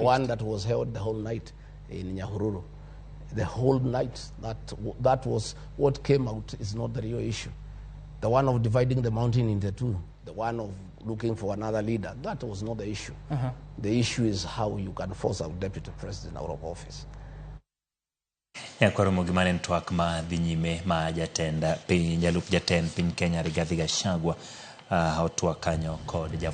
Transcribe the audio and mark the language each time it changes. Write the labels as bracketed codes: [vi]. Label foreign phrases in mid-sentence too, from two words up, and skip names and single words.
[en] the one that was held the whole night in Nyahururu. The whole night, that was what came out is not the real issue. The one of dividing the mountain into two, the one of looking for another leader, that was not the issue. The issue is how you can force a deputy president out of office. [luo] Kwa Ramogi mane twak ma dhi nyime ma jatend piny jalup jatend piny Kenya Rigathi Gachagua hotwa kanyo kod